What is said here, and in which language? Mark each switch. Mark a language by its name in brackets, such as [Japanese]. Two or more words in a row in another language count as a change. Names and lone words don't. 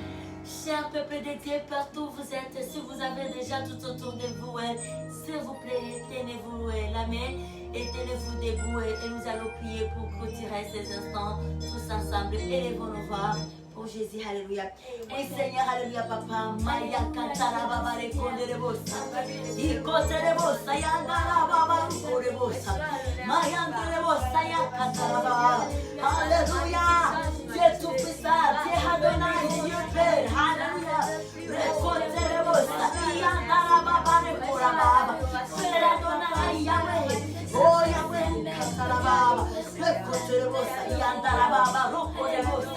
[French] Cher peuple de Dieu, partout où vous êtes, si vous avez déjà tout autour de vous, s'il vous plaît, tenez-vous la main et tenez-vous debout et nous allons prier pour clôturer ces instants tous ensemble. Élevons nos voix pour Jésus, alléluia. Oui Seigneur, alléluia papa. Maya Kantara Baba Rekonderebosa. Ikoterebosa, Yandara Baba Rekonderebosa. Maya Anderebosa, Yakantara Baba. Alléluia. Dieu tout puissant, Dieu Adonai, Dieu Père, alléluia. Rekonderebosa, Yandara Baba Rekonderebosa. Père Adonai, Yahweh. Oh Yahweh, Kantara Baba. Rekonderebosa, Yandara Baba Rekonderebosa.